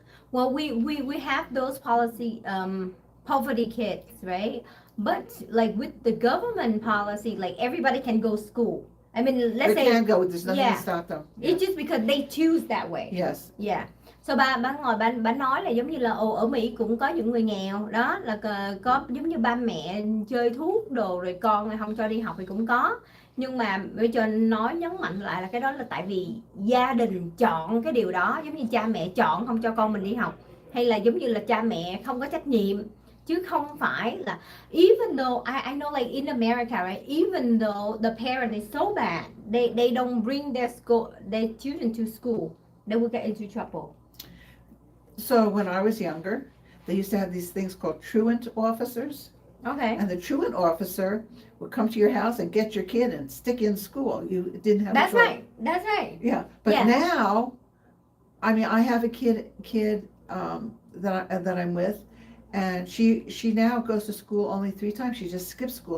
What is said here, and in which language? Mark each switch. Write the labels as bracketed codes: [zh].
[en] Well, we have those poverty kids, right? But like with the government policy, like everybody can go to school. I mean, let's say they can go. There's nothing to stop them. It's just because they choose that way. Yes. Yeah. [vi] So bà nói là giống như là ở Mỹ cũng có những người nghèo đó, là có giống như ba mẹ chơi thuốc đồ rồi con không cho đi học thì cũng có. Nhưng mà bây giờ nhấn mạnh lại là cái đó là tại vì gia đình chọn cái điều đó, giống như cha mẹ chọn không cho con mình đi học, hay là giống như là cha mẹ không có trách nhiệm, chứ không phải là [en] even though I know like in America, right, even though the parent is so bad, they don't bring their children to school, they will get into trouble. So when I was younger, they used to have these things called truant officers. Okay. And the truant officer would come to your house and get your kid and stick you in school. You didn't have. That's right. That's right. Yeah, but now, I mean, I have a kid that I'm with, and she now goes to school only 3 times. She just skips school.